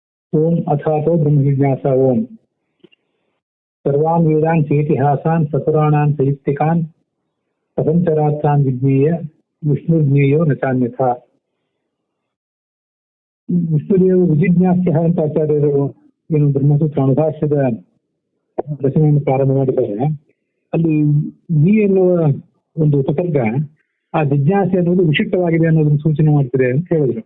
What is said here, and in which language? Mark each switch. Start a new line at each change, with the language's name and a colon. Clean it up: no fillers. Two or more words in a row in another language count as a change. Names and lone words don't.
Sanskrit: ओम अथातो ब्रह्म जिज्ञासा ओम सर्वान् वेदान् चेतिहासान् सपुराणान् सयुक्तिकान् प्रपंचरात्रान् विज्ञेय विष्णुज्ञेयो न चान्यथा.
Kannada: ವಿಷ್ಣುದೇವರು ವಿಜಿಜ್ಞಾಸ್ಯ ಅಂತ ಆಚಾರ್ಯರು ಏನು ಬ್ರಹ್ಮಸೂತ್ರ ಅನುಭಾಷ್ಯದ ರಚನೆಯನ್ನು ಪ್ರಾರಂಭ ಮಾಡಿದ್ದಾರೆ. ಅಲ್ಲಿ ವಿ ಎನ್ನುವ ಒಂದು ಉಪಸರ್ಗ ಆ ಜಿಜ್ಞಾಸೆ ಅನ್ನೋದು ವಿಶಿಷ್ಟವಾಗಿದೆ ಅನ್ನೋದನ್ನು ಸೂಚನೆ ಮಾಡ್ತಿದೆ ಅಂತ ಹೇಳಿದ್ರು.